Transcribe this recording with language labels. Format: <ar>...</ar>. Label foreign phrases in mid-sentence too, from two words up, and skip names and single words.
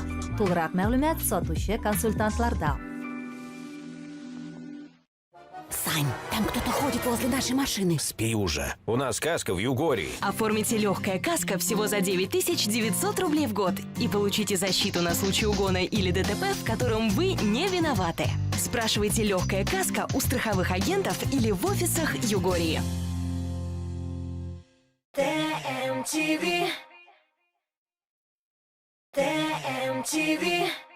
<uz>To'liq ma'lumot sotuvchi konsultantlarda.</uz> <ru>Сань, там кто-то ходит возле нашей машины. Спи уже. У нас каска в Югории. Оформите легкая каска всего за 9900 рублей в год и получите защиту на случай угона или ДТП, в котором вы не виноваты. Спрашивайте легкая каска у страховых агентов или в офисах Югории. TMTV. TMTV.</ru>